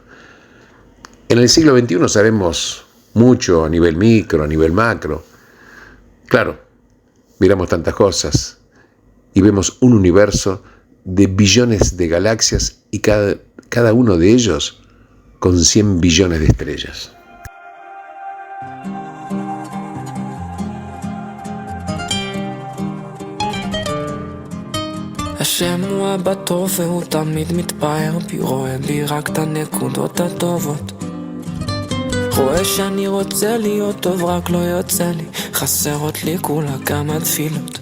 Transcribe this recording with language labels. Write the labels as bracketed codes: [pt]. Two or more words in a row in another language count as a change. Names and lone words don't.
[es] En el siglo XXI sabemos mucho a nivel micro, a nivel macro. Claro, miramos tantas cosas y vemos un universo de billones de galaxias y cada uno de ellos con 100 billones de estrellas. [he] השם הוא אבא טוב והוא תמיד מתפאר בי, רואה בי רק את הנקודות הטובות, רואה שאני רוצה להיות טוב רק לא יוצא לי, חסרות לי כולה כמה תפילות.